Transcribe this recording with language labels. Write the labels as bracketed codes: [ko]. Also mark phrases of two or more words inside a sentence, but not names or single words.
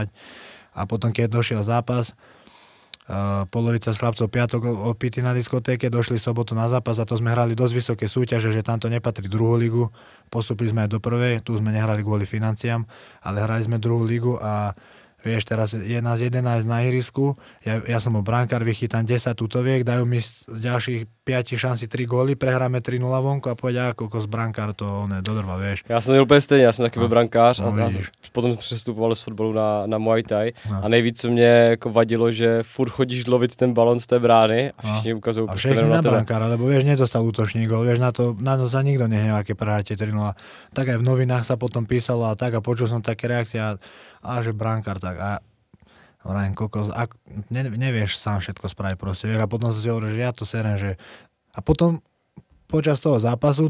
[sk] A potom, keď došiel zápas, polovica chlapcov piatok opity na diskotéke, došli sobotu na zápas a to sme hrali dosť vysoké súťaže, že tamto nepatrí druhú ligu, postupili sme aj do prvej, tu sme nehrali kvôli financiám, ale hrali sme druhú ligu a vieš, teraz je nás 11 na ihrisku, ja som bol brankár, vychytám 10 tutoviek, dajú mi z ďalších 5 šanci 3 góly, prehráme 3-0 vonku a povedia, ako z brankár to dodrva, vieš. [cs] Já jsem byl úplně stejně, já jsem taky byl brankář a potom přestupoval z fotbalu na Muay Thai a nejvíc co mě jako vadilo, že furt chodíš lovit ten balon z té brány a všichni ukazují [sk] prostě na brankára, lebo vieš, nedostal útočný gól, vieš, na to sa nikdo nehnevá, keď prehráte 3-0. Tak aj v novinách sa potom písalo a tak a počul som také reakcie a že brankár tak a vrajím kokos, nevieš sám všetko spraviť proste, vieš, a potom sa si hovorí, že ja to serem, že a potom počas toho zápasu